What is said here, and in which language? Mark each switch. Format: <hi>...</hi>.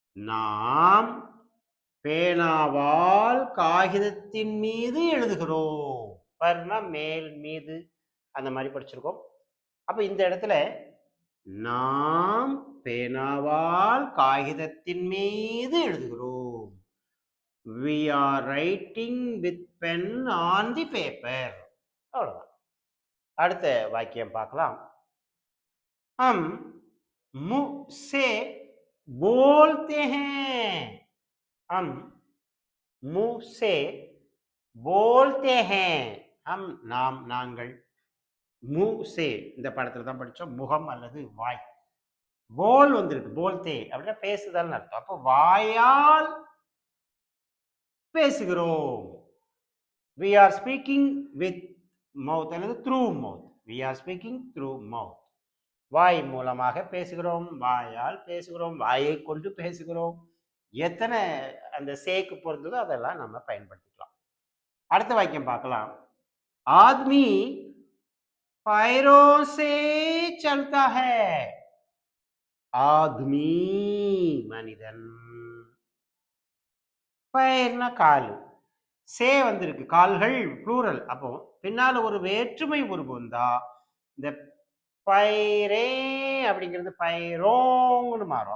<ta>நாம் பேனாவால் காகிதத்தின் மீது எழுதுகிறோம். பர்னா மேல் மீது அந்த மாதிரி படிச்சிருக்கோம். அப்ப இந்த இடத்துல நாம் பேனாவால் காகிதத்தின் மீது எழுதுகிறோம்.</ta> <en>we are writing with pen on the paper.</en> <ta>அவ்வளவுதான். அடுத்த வாக்கியம் பார்க்கலாம்.</ta> <hi>हम मुंह से बोलते हैं. हम मुंह से बोलते हैं.</hi> <ta>हम நாம் நாங்கள், முஹ் சே இந்த படத்துல தான் படிச்சோம். முகம் அல்லது வாய். போல் வந்திருக்கு, போல்தே அப்படின்னா பேசுதல் அர்த்தம். அப்போ வாயால் பேசுகிறோம்.</ta> <en>we are speaking with mouth அல்லது through mouth. we are speaking through mouth.</en> <ta>வாய் மூலமாக பேசுகிறோம், வாயால் பேசுகிறோம், வாயை கொண்டு பேசுகிறோம். எத்தனை அந்த சேக்கு பொறுத்ததோ அதெல்லாம் நம்ம பயன்படுத்திக்கலாம். அடுத்த வாக்கியம் பார்க்கலாம்.</ta> <hi>ஆத்மி पैरों से चलता है.</hi> <ta>ஆத்மி மனிதன், பயிர்னா கால், சே வந்திருக்கு கால்கள் ப்ளூரல். அப்போ பின்னால ஒரு வேற்றுமை உருவு வந்தா இந்த பைரே அப்படிங்கிறது பைரோங்னு மாறும்.</ta>